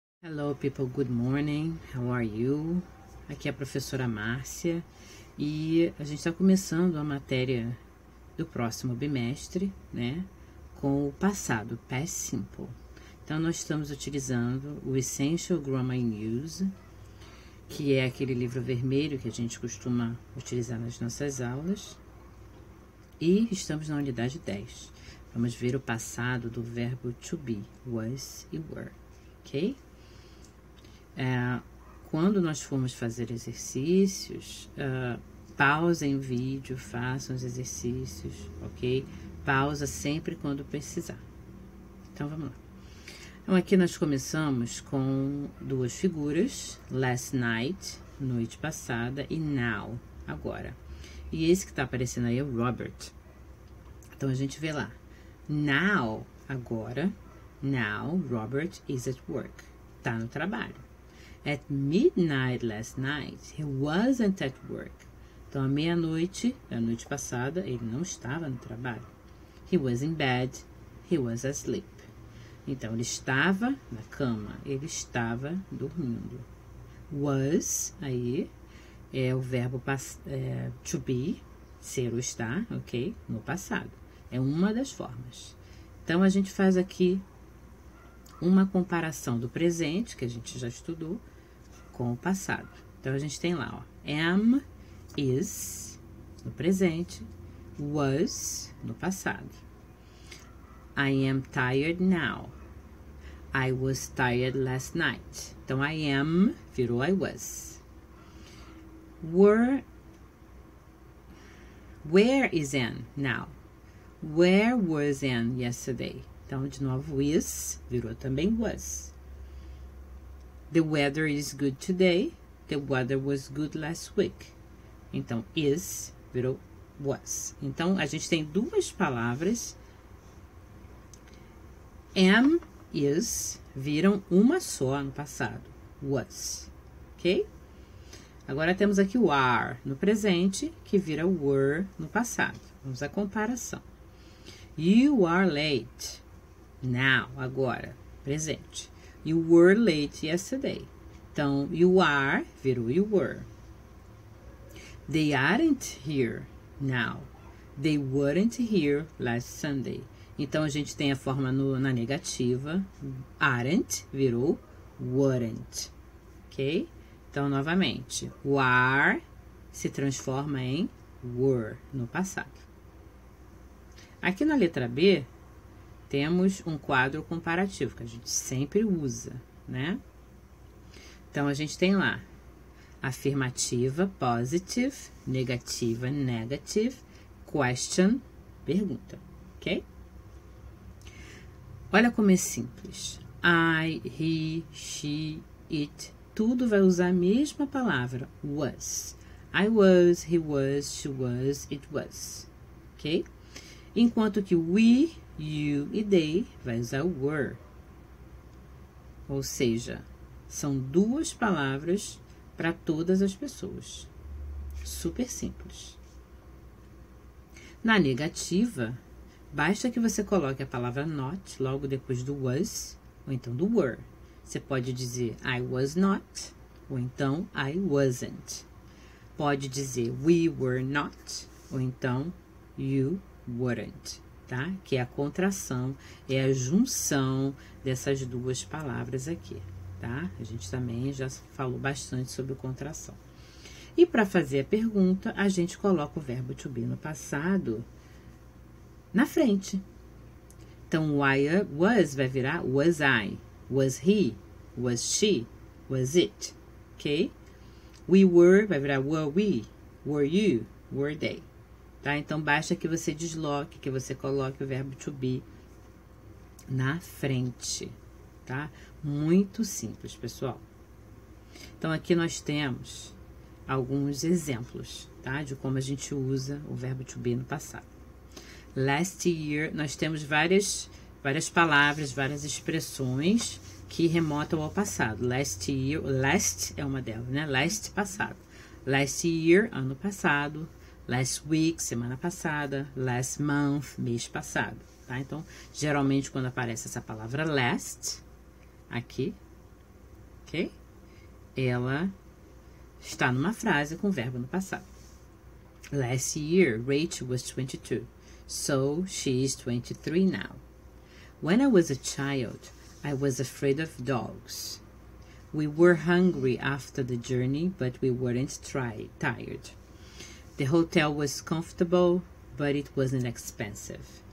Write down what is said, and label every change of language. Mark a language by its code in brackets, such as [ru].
[en] Hello people, good morning, how are you? [pt] Aqui é a professora Márcia e a gente está começando a matéria do próximo bimestre, né? Com o passado, past simple. Então nós estamos utilizando o Essential Grammar in Use, que é aquele livro vermelho que a gente costuma utilizar nas nossas aulas. E estamos na unidade 10. Vamos ver o passado do verbo to be, was e were, ok? Quando nós formos fazer exercícios, pausem o vídeo, façam os exercícios, ok? Pausa sempre quando precisar. Então, vamos lá. Então, aqui nós começamos com duas figuras, [en] last night, [pt] noite passada, e now, agora. E esse que está aparecendo aí é o Robert. Então, a gente vê lá. [en] Now, [pt] agora, [en] now, Robert is at work. [pt] Tá no trabalho. [en] At midnight last night, he wasn't at work. [pt] Então, à meia-noite, da noite passada, ele não estava no trabalho. [en] He was in bed, he was asleep. [pt] Então, ele estava na cama, ele estava dormindo. Was, aí, é o verbo to be, ser ou estar, ok? No passado. É uma das formas. Então, a gente faz aqui uma comparação do presente, que a gente já estudou, com o passado. Então, a gente tem lá, ó, am, is, no presente, was, no passado. [en] I am tired now. I was tired last night. [pt] Então, [en] I am [pt] virou [en] I was. Where is Anne now? Where was Anne yesterday? [pt] Então, de novo, is virou também was. [en] The weather is good today. The weather was good last week. [pt] Então, is virou was. Então, a gente tem duas palavras. Am, is, viram uma só no passado. Was. Ok? Agora, temos aqui o are no presente, que vira were no passado. Vamos à comparação. [en] You are late. Now, [pt] agora, presente. [en] You were late yesterday. [pt] Então, [en] you are [pt] virou [en] you were. They aren't here now. They weren't here last Sunday. [pt] Então, a gente tem a forma na negativa. Aren't virou weren't. Ok? Então, novamente, o are se transforma em were no passado. Aqui na letra B, temos um quadro comparativo, que a gente sempre usa, né? Então, a gente tem lá afirmativa, positive, negativa, negative, question, pergunta, ok? Olha como é simples. I, he, she, it, tudo vai usar a mesma palavra, was. [en] I was, he was, she was, it was, ok? [pt] Enquanto que we, you e they vai usar o were. Ou seja, são duas palavras para todas as pessoas. Super simples. Na negativa, basta que você coloque a palavra not logo depois do was ou então do were. Você pode dizer [en] I was not [pt] ou então [en] I wasn't. [pt] Pode dizer [en] we were not [pt] ou então [en] you weren't. [pt] Tá? Que é a contração, é a junção dessas duas palavras aqui, tá? A gente também já falou bastante sobre contração. E para fazer a pergunta, a gente coloca o verbo to be no passado na frente. Então, was vai virar [en] was I, was he, was she, was it, [pt] ok? [en] We were [pt] vai virar [en] were we, were you, were they. [pt] Tá? Então, basta que você desloque, que você coloque o verbo to be na frente, tá? Muito simples, pessoal. Então, aqui nós temos alguns exemplos, tá? De como a gente usa o verbo to be no passado. Last year, nós temos várias palavras, várias expressões que remontam ao passado. [en] Last year, [pt] last é uma delas, né? Last, passado. [en] Last year, [pt] ano passado. [en] Last week, [pt] semana passada. [en] Last month, [pt] mês passado, tá? Então, geralmente, quando aparece essa palavra last, aqui, ok? Ela está numa frase com verbo no passado. [en] Last year, Rachel was 22, so she is 23 now. When I was a child, I was afraid of dogs. We were hungry after the journey, but we weren't tired. The hotel was comfortable, but it wasn't expensive.